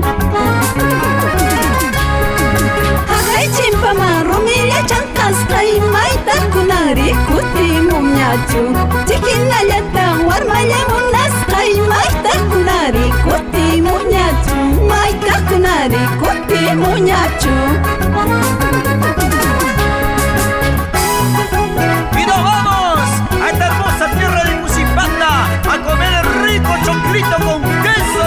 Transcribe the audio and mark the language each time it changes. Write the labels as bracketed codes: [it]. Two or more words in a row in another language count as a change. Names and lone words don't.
[qu] Haqay chimpama rumilla chankasqay maytaqkunari kutimuñachu tihinayata warmayamunasqay maytaqkunari kutimuñachu maytaqkunari kutimuñachu. [es] Y nos vamos a esta hermosa tierra de Juchipanta a comer el rico choclito con queso.